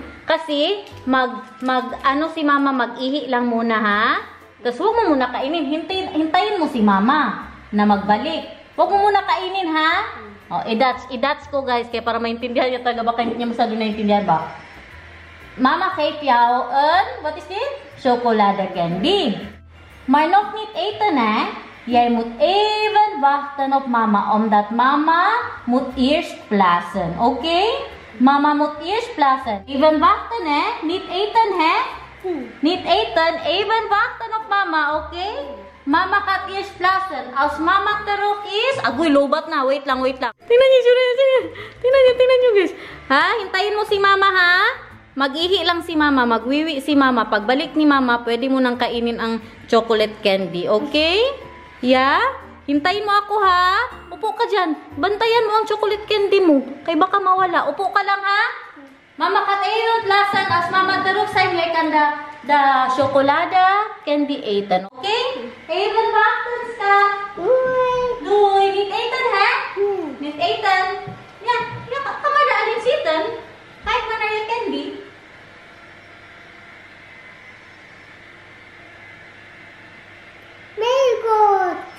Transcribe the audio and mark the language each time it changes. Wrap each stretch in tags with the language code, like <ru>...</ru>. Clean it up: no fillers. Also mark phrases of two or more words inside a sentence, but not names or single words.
<tl>Kasi, si Mama mag-ihi lang muna, ha? Tapos, huwag mo muna kainin. Hintayin mo si Mama na magbalik. Huwag mo muna kainin, ha? Oh, i-dots ko, guys, kaya para maintindihan niya talaga. Baka hindi niya masyado naintindihan ba?</tl> <nl>Mama geeft jou wat is dit? Chocolade candy. Maar nog niet eten, hè? Jij moet even wachten op mama, omdat mama moet eerst plassen, oké? Mama moet eerst plassen. Even wachten, hè? Niet eten, hè? Niet eten, even wachten op mama, oké? Mama gaat eerst plassen. Als mama terug is...</nl> <tl>Agoy, lobat na. Wait lang, wait lang. Tingnan niyo, tingnan niyo, guys. Ha? Hintayin mo si mama, ha? Mag-ihi lang si mama, magwiwi si mama. Pagbalik ni mama, pwede mo nang kainin ang</tl> <en>chocolate candy,</en> <tl>okay? Yeah? Hintayin mo ako, ha? Upo ka dyan. Bantayan mo ang</tl> <en>chocolate candy</en> <tl>mo. Kaya baka mawala. Upo ka lang, ha?</tl> <nl>Mama gaat even lassen als mama terug zijn. Jij kan de chocolade candy eten, okay? Even wachten, schat. Doei. Niet eten, hè? Niet eten. Ja, ga maar daarin zitten. Kijk maar naar je candy.</nl> <en>Very good.</en>